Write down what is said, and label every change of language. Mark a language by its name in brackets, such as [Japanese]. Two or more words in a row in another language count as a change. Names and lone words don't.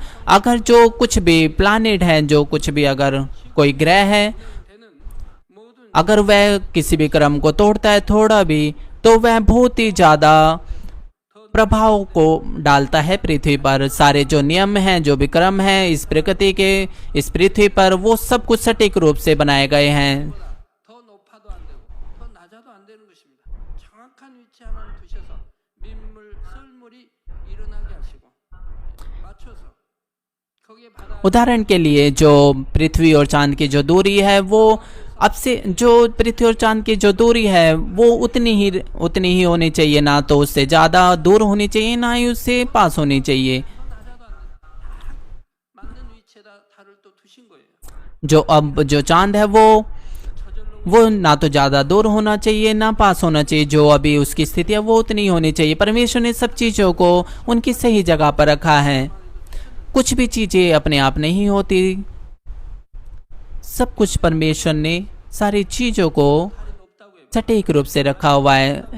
[Hindi] अगर जो कुछ भी प्लैनेट है, जो कुछ भी अगर कोई ग्रह है, अगर वह किसी भी क्रम को तोड़ता है थोड़ा भी, तो वह बहुत ही ज्यादा प्रभाव को डालता है पृथ्वी पर। सारे जो नियम हैं, जो भी क्रम है इस प्रकृति के, इस पृथ्वी पर, वो सब कुछ सटीक रूप से बनाए गए हैं। [Korean] 더 높아도 안 되고 더 낮아도 안 되는 것입니다. 정확한 위치 하나를 두셔서 민물, 썰물이 일어나게 하시고 맞춰서 거기에 바다 [Hindi] उदाहरण के लिए जो पृथ्वी और चांद की जो दूरी है, वो अब से जो पृथ्वी और चांद की जो दूरी है वो उतनी ही होनी चाहिए, ना तो उससे ज्यादा दूर होनी चाहिए, ना ही उससे पास होनी चाहिए। [Korean] 맞는 위치에다 달을 또 두신 거예요. [Hindi] जो अब जो चांद है वो ना तो ज्यादा दूर होना चाहिए ना पास होना चाहिए, जो अभी उसकी स्थिति है वो उतनी होनी चाहिए। परमेश्वर ने सब चीजों को उनकी सही जगह पर रखा है। कुछ भी चीजें अपने आप नहीं होती, सब कुछ परमेश्वर ने सारी चीजों को सटीक रूप से रखा हुआ है।